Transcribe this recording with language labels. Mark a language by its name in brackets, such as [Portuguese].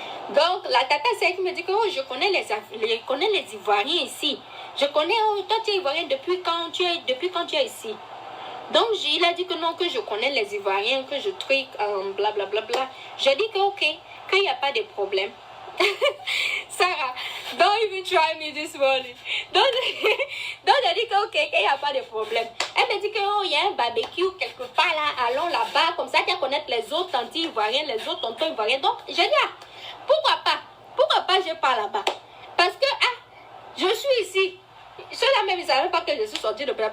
[French] Donc, la tata, c'est elle qui me dit que oh, je connais les Ivoiriens ici. Je connais, oh, toi tu es Ivoirien depuis quand tu es ici. Donc, il a dit que non, que je connais les Ivoiriens, que je truc, blablabla. J'ai dit que ok, qu'il n'y a pas de problème. [English] Sarah, don't even try me this morning. [French] Donc, j'ai dit que ok, qu'il n'y a pas de problème. Elle me dit que oh, il y a un barbecue quelque part là, allons là-bas, comme ça tu vas connaître les autres tantes ivoiriennes, les autres tontons ivoiriens. Donc, j'ai dit pourquoi pas je pars là-bas. Parce que je suis ici. Ceux-là même, ils ne savaient pas que je suis sortie de l'hôpital.